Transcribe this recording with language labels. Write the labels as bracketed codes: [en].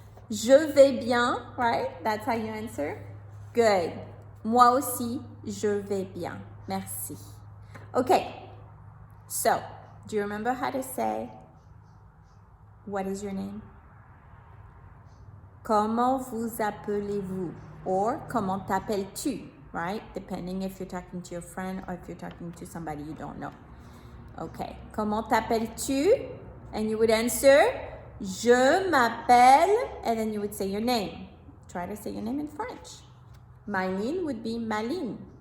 [fr] Je vais bien, [en] right? That's how you answer. Good. [fr] Moi aussi, je vais bien. Merci. Okay. [en] So, do you remember how to say, what is your name? [fr] Comment vous appelez-vous? Or, comment t'appelles-tu? [en] Right? Depending if you're talking to your friend or if you're talking to somebody you don't know. Okay. [fr] Comment t'appelles-tu? [en] And you would answer, [fr] je m'appelle, [en] and then you would say your name. Try to say your name in French. Mylene would be Maline.